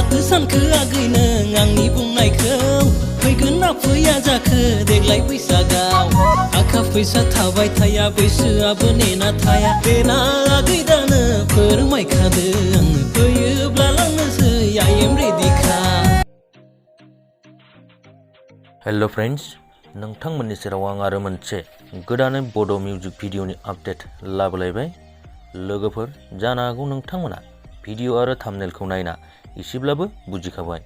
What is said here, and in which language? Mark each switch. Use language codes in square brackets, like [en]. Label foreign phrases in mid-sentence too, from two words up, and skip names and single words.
[brx] सानखो आगै नों आंनि बुंनायखौ फैगोन ना फैया जाखो देग्लाय बैसागाव थाखा फैसा थाबाय थाया बैसोआबो नेना थाया देना आगै दानो फोरमायखादो आंनो फैयोब्ला लांनोसै [en] I am ready [brx] खा। [en] hello friends, [brx] नोंथांमोननि सेराव आं आरो मोनसे गोदानै बड' मिउजिक भिडिअनि आपडेट लाबोलायबाय। लोगोफोर, जानो हागौ नोंथांमोना भिडिअ आरो थाम्बनेलखौ नायना एसेब्लाबो बुजिखाबाय।